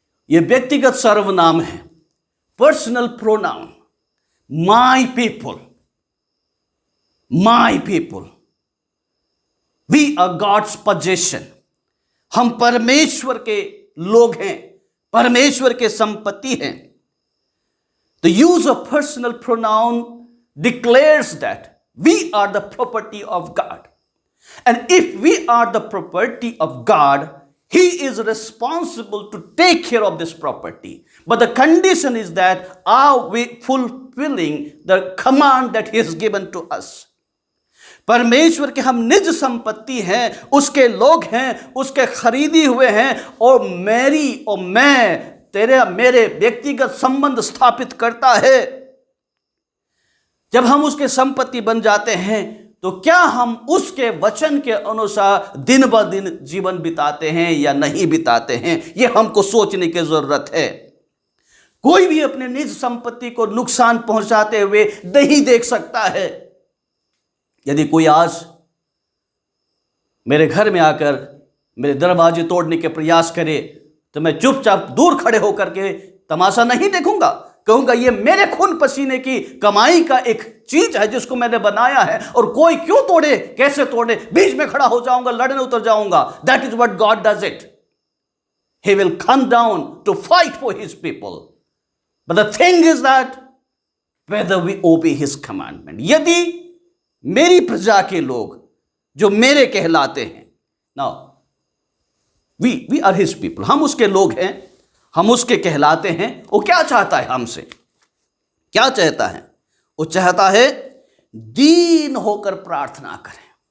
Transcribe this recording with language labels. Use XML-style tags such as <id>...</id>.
<hi>यह व्यक्तिगत सर्वनाम है, personal pronoun.</hi> <en>My people, my people, we are God's possession.</en> <hi>हम परमेश्वर के लोग हैं, परमेश्वर के संपत्ति हैं।</hi> <en>The use of personal pronoun declares that we are the property of God. And if we are the property of God, He is responsible to take care of this property. But the condition is that are we fulfilling the command that He has given to us?</en> <hi>परमेश्वर के हम निज संपत्ति हैं, उसके लोग हैं, उसके खरीदी हुए हैं। और मेरी और मैं, तेरे मेरे व्यक्तिगत संबंध स्थापित करता है। जब हम उसके संपत्ति बन जाते हैं तो क्या हम उसके वचन के अनुसार दिन ब दिन जीवन बिताते हैं या नहीं बिताते हैं? यह हमको सोचने की जरूरत है। कोई भी अपने निज संपत्ति को नुकसान पहुंचाते हुए नहीं देख सकता है। यदि कोई आज मेरे घर में आकर मेरे दरवाजे तोड़ने के प्रयास करे तो मैं चुपचाप दूर खड़े होकर के तमाशा नहीं देखूंगा। कहूंगा ये मेरे खून पसीने की कमाई का एक चीज है जिसको मैंने बनाया है, और कोई क्यों तोड़े, कैसे तोड़े, बीच में खड़ा हो जाऊंगा, लड़ने उतर जाऊंगा।</hi> <en>That is what God does it. He will come down to fight for his people. But the thing is that whether we obey his commandment.</en> <hi>यदि मेरी प्रजा के लोग जो मेरे कहलाते हैं,</hi> <en>now we are his people,</en> <hi>हम उसके लोग हैं, हम उसके कहलाते हैं, वो क्या चाहता है हमसे? क्या चाहता है? वो चाहता है दीन होकर प्रार्थना करें।</hi>